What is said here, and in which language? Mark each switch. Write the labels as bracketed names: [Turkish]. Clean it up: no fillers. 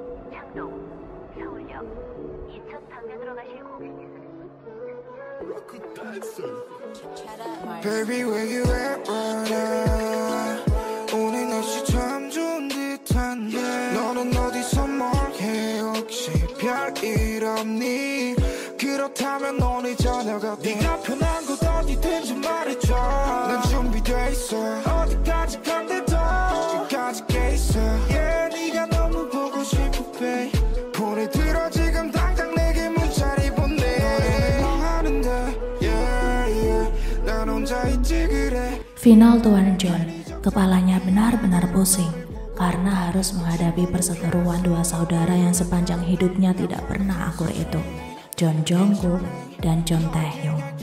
[Korean] 창동, 서울역, 인천 방면으로 가실 고객님은 [English] Baby, where you at right now? [Korean] 오늘 날씨 참 좋은 듯한데 너는 어디서 뭘 해? 혹시 별일 없니? 그렇다면 오늘 저녁 어때? 네가 편한 곳 어디든지 말해줘. 난 준비돼 있어. 어디까지 간대도 끝까지 게 있어. Yeah, 네가 너무 보고 싶어, babe. 폰을 들어 지금 당장 내게 문자를 보내. 너는 뭐 하는데? Yeah, 난 혼자 있지 그래. [Indonesian] Final Tuan John, kepalanya benar-benar pusing karena harus menghadapi perseteruan dua saudara yang sepanjang hidupnya tidak pernah akur itu, John Jungkook dan John Taehyung.